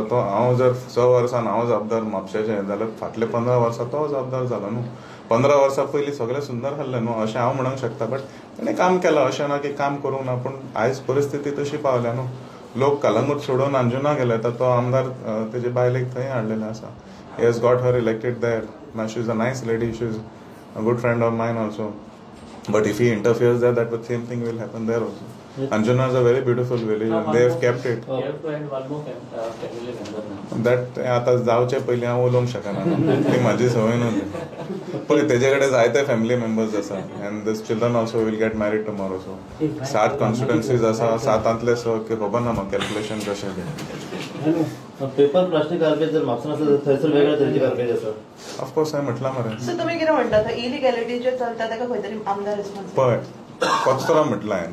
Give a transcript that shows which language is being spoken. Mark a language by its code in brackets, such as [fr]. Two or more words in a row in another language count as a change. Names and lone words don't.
[kok] तो हांव जर 6 वर्सान हांव जबाबदार म्हापशेचें जाल्यार फाटले 15 वर्सां तो जबाबदार जालो न्हू. 15 वर्सां पयलीं सगळें सुंदर आहलें न्हू अशें हांव म्हणूंक शकता. बट तेणें काम केलां अशें ना की काम करूंक ना. पूण आयज परिस्थिती तशी पावल्या न्हू. लोक कलंगूट सोडून अंजुना गेले तर तो आमदार तेजे बायलेक थंय हाडलेले आसा. [en] He has got her elected there. She is a nice lady, she is a good friend of mine also. But if he interferes there, that same thing will happen there also. Anjuna is a very beautiful village and they have kept it. You have to add one more family member now. [kok] That आता जावचे पयलीं हांव उलोवंक शकना. ती म्हाजी संवय न्हू. पळय तेजे कडेन जायते [en] family members आसा and this children also will get married tomorrow. [kok] सो 7 कॉन्स्टिट्युएन्सीज आसा, 7 स की खबर ना म्हाका कॅल्क्युलेशन कशें तें. [en] paper plastic garbage [kok] जर म्हापसा आसा थंयसर वेगळ्या तरेची गार्बेज आसा. ऑफकोर्स हांवें म्हटलां मरे. सो तुमी कितें म्हणटा इलिगॅलिटी जे चलता ताका खंय तरी आमदार रिस्पॉन्सिबल. पळय कचरो म्हटला हांवें.